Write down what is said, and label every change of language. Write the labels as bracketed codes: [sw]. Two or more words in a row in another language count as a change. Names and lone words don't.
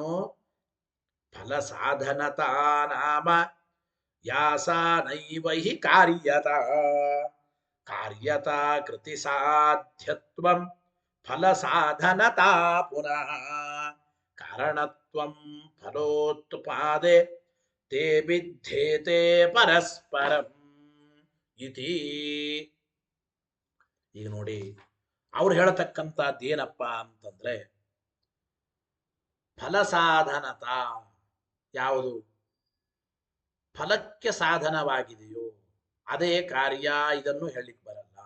[sa] ಫಲ ಸಾಧನತಾ ನಾಮ ಯಾಸಾ ನೈವ ಹಿ ಕಾರ್ಯತ. ಕಾರ್ಯತಾ ಕೃತಿ ಸಾಧ್ಯತ್ವಂ ಫಲ ಸಾಧನತಾ ಪುನಃ ಕಾರಣತ್ವಂ ಫಲೋತ್ಪಾದೆ ತೇ ಬಿಧ್ಯೇತೆ ಪರಸ್ಪರಂ ಇತಿ. [kn] ಈಗ ನೋಡಿ, ಅವ್ರು ಹೇಳತಕ್ಕಂಥದ್ದು ಏನಪ್ಪ ಅಂತಂದ್ರೆ ಫಲಸಾಧನತ. ಯಾವುದು ಫಲಕ್ಕೆ ಸಾಧನವಾಗಿದೆಯೋ ಅದೇ ಕಾರ್ಯ, ಇದನ್ನು ಹೇಳಲಿಕ್ಕೆ ಬರಲ್ಲ.